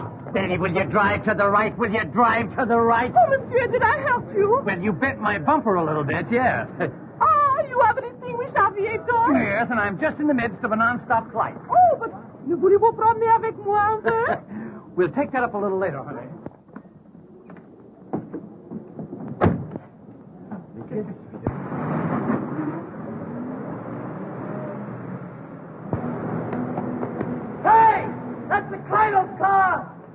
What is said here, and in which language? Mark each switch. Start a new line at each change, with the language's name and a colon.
English: Steady, will you drive to the right? Will you drive to the right? Oh, monsieur, did I help you? Well, you bent my bumper a little bit, yes. Ah, you have an extinguished aviator? Yes, and I'm just in the midst of a non-stop flight. Oh, but
French: ne voulez-vous promener avec moi un peu?
English: We'll take that up a little later, honey. Hey! That's the Cradle's car!